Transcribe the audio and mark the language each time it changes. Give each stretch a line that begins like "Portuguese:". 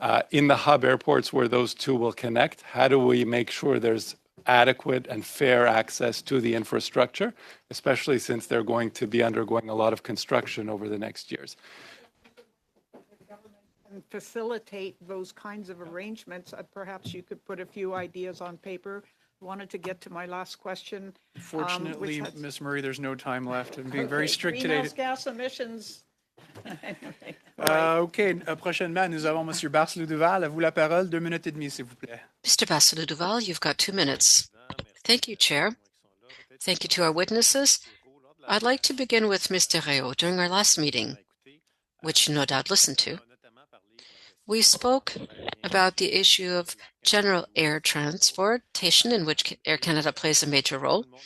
English: In the hub airports where those two will connect, how do we make sure there's adequate and fair access to the infrastructure, especially since they're going to be undergoing a lot of construction over the next years? And facilitate those kinds of arrangements. Perhaps you could put a few ideas on paper. Wanted to get to my last question. Fortunately, Ms. Murray, there's no time left. I'm being very strict today. Greenhouse gas emissions. Anyway, OK.
French: Prochainement, nous avons M. Barcelou-Duval. À vous la parole. 2 minutes et demie, s'il vous plaît.
English: Mr. Barcelou-Duval, you've got 2 minutes. Thank you, Chair. Thank you to our witnesses. I'd like to begin with Mr. Réau. During our last meeting, which you no doubt listened to, we spoke about the issue of general air transportation, in which Air Canada plays a major role.